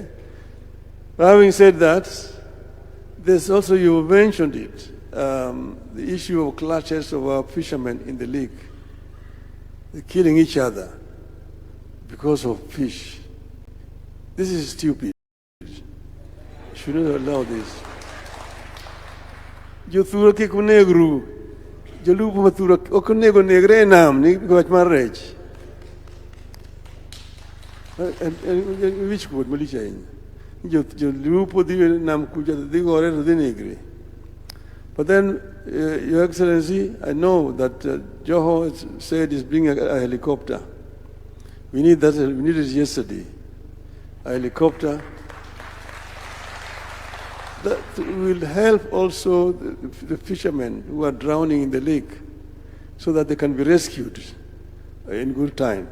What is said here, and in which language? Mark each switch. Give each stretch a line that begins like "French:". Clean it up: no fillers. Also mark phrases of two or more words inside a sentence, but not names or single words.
English: Having said that, there's also, you mentioned it, the issue of clashes of our fishermen in the lake. They're killing each other because of fish. This is stupid. You should not allow this.
Luo (Kenya and Tanzania): Jo thuro kik onegru, jolupo mathuro ok onego negre e nam ni gwach mar rech.
English: Which quote
Luo (Kenya and Tanzania): malich ahinya. Jolupo dhi nam kucha dhi gore to dhi negre.
English: But then, Your Excellency, I know that Joho said he's bringing a helicopter. We need that. We needed it yesterday. A helicopter that will help also the fishermen who are drowning in the lake, so that they can be rescued in good time.